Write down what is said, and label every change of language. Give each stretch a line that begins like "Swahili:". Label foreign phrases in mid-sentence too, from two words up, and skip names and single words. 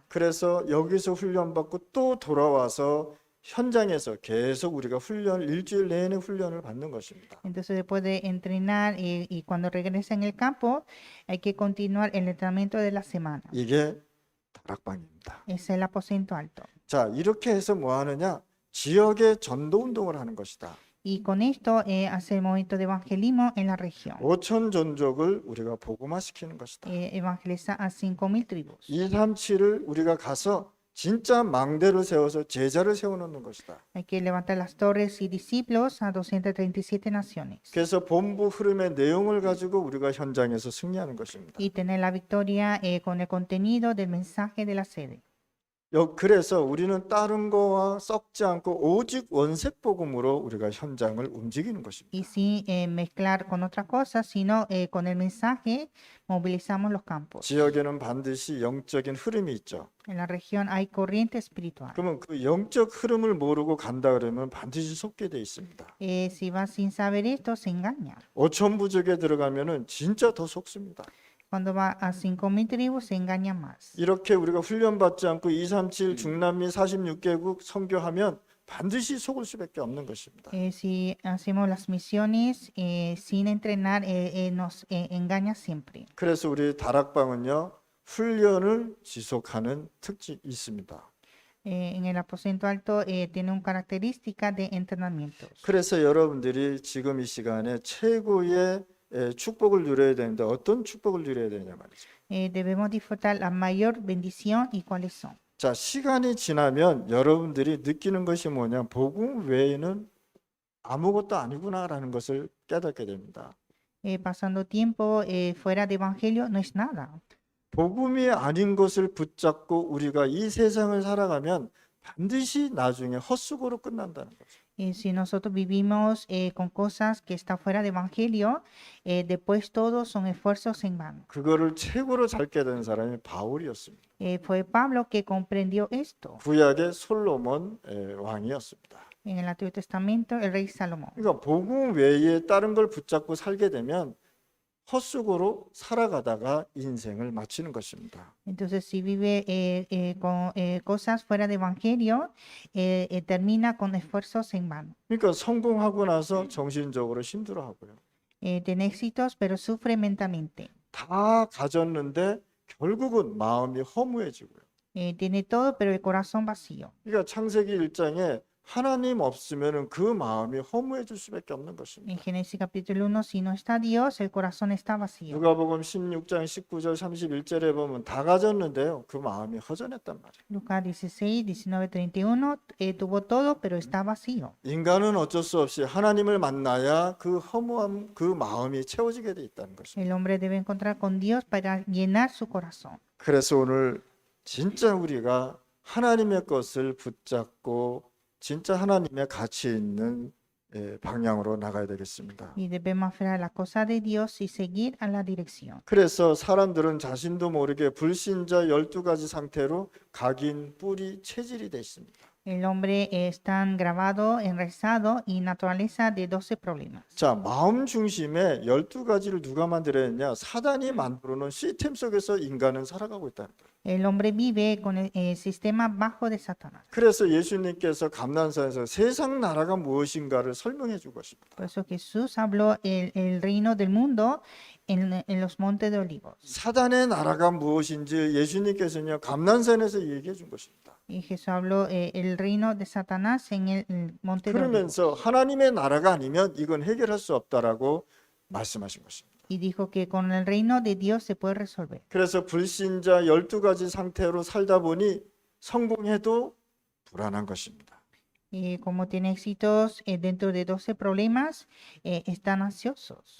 Korean: 그래서 여기서 훈련받고 또 돌아와서 현장에서 계속 우리가 일주일 내내 훈련을 받는 것입니다.
Spanish: Entonces, después de entrenar y cuando regresa en el campo, hay que continuar el entrenamiento de la semana.
Korean: 이게 다락방입니다.
Spanish: Es el aposento alto.
Korean: 자, 이렇게 해서 뭐 하느냐? 지역의 전도 운동을 하는 것이다.
Spanish: Y con esto hace el movimiento de evangelismo en la región.
Korean: 5천 종족을 우리가 복음화시키는 것이다.
Spanish: Evangeliza a 5,000 tribus.
Korean: 237을 우리가 가서 진짜 망대를 세워서 제자를 세워놓는 것이다.
Spanish: Hay que levantar las torres y discípulos a 237 naciones.
Korean: 그래서 본부 흐름의 내용을 가지고 우리가 현장에서 승리하는 것입니다.
Spanish: Y tener la victoria con el contenido del mensaje de la sede.
Korean: 그래서 우리는 다른 거와 섞지 않고 오직 원색 복음으로 우리가 현장을 움직이는 것입니다.
Spanish: Y sin mezclar con otra cosa, sino con el mensaje movilizamos los campos.
Korean: 지역에는 반드시 영적인 흐름이 있죠.
Spanish: En la región hay corriente espiritual.
Korean: 그러면 그 영적 흐름을 모르고 간다 그러면 반드시 속게 돼 있습니다.
Spanish: Si va sin saber esto, se engaña.
Korean: 5천 부족에 들어가면은 진짜 더 속습니다.
Spanish: Cuando va a 5,000 tribus, se engaña más.
Korean: 이렇게 우리가 훈련받지 않고 237 중남미 46개국 선교하면 반드시 속을 수밖에 없는 것입니다.
Spanish: Si hacemos las misiones sin entrenar, nos engaña siempre.
Korean: 그래서 우리 다락방은요, 훈련을 지속하는 특징이 있습니다.
Spanish: En el aposento alto tiene una característica de entrenamientos.
Korean: 그래서 여러분들이 지금 이 시간에 최고의 축복을 누려야 되는데 어떤 축복을 누려야 되냐 말이죠.
Spanish: Debemos disfrutar la mayor bendición y cuáles son.
Korean: 자, 시간이 지나면 여러분들이 느끼는 것이 뭐냐? 복음 외에는 아무것도 아니구나라는 것을 깨닫게 됩니다.
Spanish: Pasando tiempo fuera de evangelio no es nada.
Korean: 복음이 아닌 것을 붙잡고 우리가 이 세상을 살아가면 반드시 나중에 헛수고로 끝난다는 거죠.
Spanish: Si nosotros vivimos con cosas que están fuera de evangelio, después todos son esfuerzos en vano.
Korean: 그거를 최고로 잘 깨달은 사람이 바울이었습니다.
Spanish: Fue Pablo que comprendió esto.
Korean: 구약의 솔로몬 왕이었습니다.
Spanish: En el Antiguo Testamento, el rey Salomón.
Korean: 그러니까 복음 외에 다른 걸 붙잡고 살게 되면 헛수고로 살아가다가 인생을 마치는 것입니다.
Spanish: Entonces, si vive con cosas fuera de evangelio, termina con esfuerzos en vano.
Korean: 그러니까 성공하고 나서 정신적으로 힘들어하고요.
Spanish: Tiene éxitos, pero sufre mentalmente.
Korean: 다 가졌는데 결국은 마음이 허무해지고요.
Spanish: Tiene todo, pero el corazón vacío.
Korean: 그러니까 창세기 1장에 하나님 없으면은 그 마음이 허무해질 수밖에 없는
Spanish: En
Korean: 것입니다.
Spanish: Génesis capítulo 1, si no está Dios, el corazón está vacío.
Korean: 누가복음 16장 19절 31절에 보면 다 가졌는데요. 그 마음이 허전했단 말이에요.
Spanish: Lucas 16, 19, 31, tuvo todo, pero está vacío.
Korean: 인간은 어쩔 수 없이 하나님을 만나야 그 허무함, 그 마음이 채워지게 돼 있다는 것입니다.
Spanish: El hombre debe encontrar con Dios para llenar su corazón.
Korean: 그래서 오늘 진짜 우리가 하나님의 것을 붙잡고 진짜 하나님의 가치 있는 방향으로 나가야 되겠습니다.
Spanish: Y debemos aferrar a la cosa de Dios y seguir a la dirección.
Korean: 그래서 사람들은 자신도 모르게 불신자 12가지 상태로 각인, 뿌리, 체질이 돼 있습니다.
Spanish: El hombre es tan grabado, enraizado y naturaleza de 12 problemas.
Korean: 자, 마음 중심에 12가지를 누가 만들어냈냐? 사단이 만들어 놓은 시스템 속에서 인간은 살아가고 있다는 거예요.
Spanish: El hombre vive con el sistema bajo de Satanás.
Korean: 그래서 예수님께서 감난산에서 세상 나라가 무엇인가를 설명해 준 것입니다.
Spanish: Por eso Jesús habló el reino del mundo en los montes de olivos.
Korean: 사단의 나라가 무엇인지 예수님께서는 감난산에서 얘기해 준 것입니다.
Spanish: Y Jesús habló el reino de Satanás en el monte de olivos.
Korean: 그러면서 하나님의 나라가 아니면 이건 해결할 수 없다라고 말씀하신 것입니다.
Spanish: Y dijo que con el reino de Dios se puede resolver.
Korean: 그래서 불신자 12가지 상태로 살다 보니 성공해도 불안한 것입니다.
Spanish: Como tiene éxitos dentro de 12 problemas, están ansiosos.